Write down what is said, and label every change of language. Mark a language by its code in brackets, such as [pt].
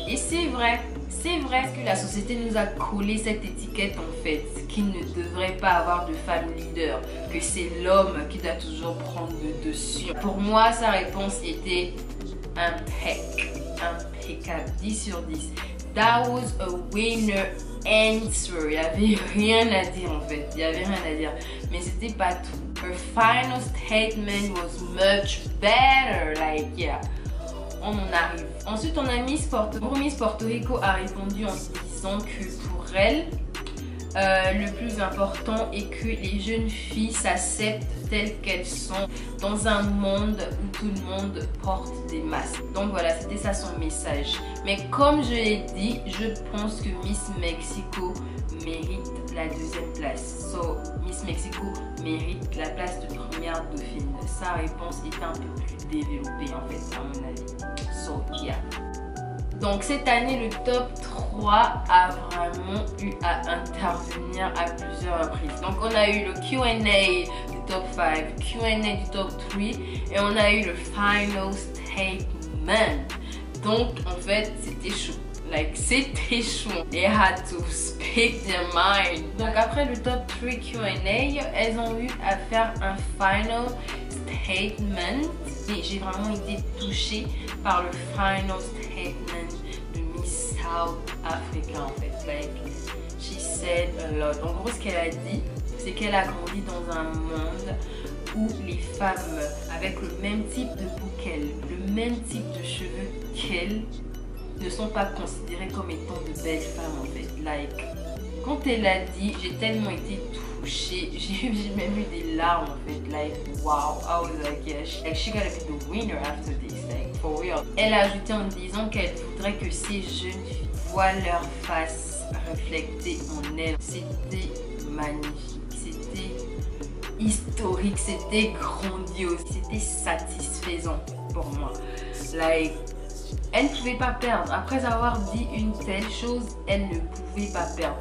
[fr] Et c'est vrai que la société nous a collé cette étiquette en fait, qu'il ne devrait pas avoir de femme leader, que c'est l'homme qui doit toujours prendre le dessus. Pour moi, sa réponse était impeccable, 10 sur 10. [en] That was a winner answer. [fr] Il n'y avait rien à dire en fait. Il n'y avait rien à dire. Mais c'était pas tout. [en] Her final statement was much better. Like, yeah. [fr] On en arrive. Ensuite, on a Miss Porto Rico a répondu en disant que pour elle, le plus important est que les jeunes filles s'acceptent telles qu'elles sont dans un monde où tout le monde porte des masques. Donc voilà, c'était ça son message. Mais comme je l'ai dit, je pense que Miss Mexico mérite la deuxième place. So, Miss Mexico mérite la place de première dauphine. Sa réponse est un peu plus développée en fait, à mon avis. [en] So, yeah. [fr] Donc cette année, le top 3 a vraiment eu à intervenir à plusieurs reprises. Donc on a eu le Q&A du top 5, Q&A du top 3 et on a eu le final statement. Donc en fait, c'était chaud. Like, c'était chaud. [en] They had to speak their mind. [fr] Donc après le top 3 Q&A, elles ont eu à faire un final statement. Et j'ai vraiment été touchée par le final statement de Miss South Africa en fait. [en] Like, she said a lot. [fr] En gros, ce qu'elle a dit, c'est qu'elle a grandi dans un monde où les femmes avec le même type de peau qu'elle, le même type de cheveux qu'elle, ne sont pas considérées comme étant de belles femmes en fait. Like, quand elle a dit, j'ai tellement été touchée, j'ai même eu des larmes en fait. [en] Like, wow, I was like, yeah, she gotta be the winner after this, like, for real. [fr] Elle a ajouté en disant qu'elle voudrait que ces jeunes filles voient leur face reflétée en elles. C'était magnifique, c'était historique, c'était grandiose, c'était satisfaisant pour moi. Like, elle ne pouvait pas perdre. Après avoir dit une telle chose, elle ne pouvait pas perdre.